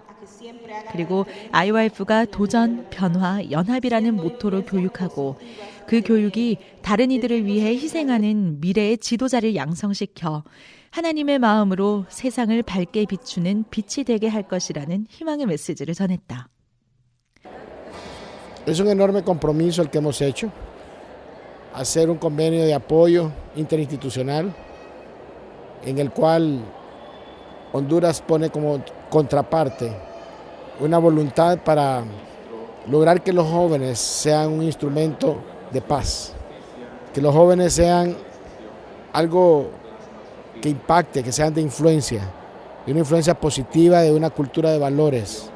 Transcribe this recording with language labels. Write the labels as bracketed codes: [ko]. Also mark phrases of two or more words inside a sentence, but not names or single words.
[ko] 그리고 IYF가 도전, 변화, 연합이라는 모토로 교육하고 그 교육이 다른 이들을 위해 희생하는 미래의 지도자를 양성시켜 하나님의 마음으로 세상을 밝게 비추는 빛이 되게 할 것이라는 희망의 메시지를 전했다. [es] Es un enorme compromiso el que hemos hecho, hacer un convenio de apoyo interinstitucional en el cual Honduras pone como contraparte una voluntad para lograr que los jóvenes sean un instrumento de paz, que los jóvenes sean algo que impacte, que sean de influencia, y una influencia positiva de una cultura de valores.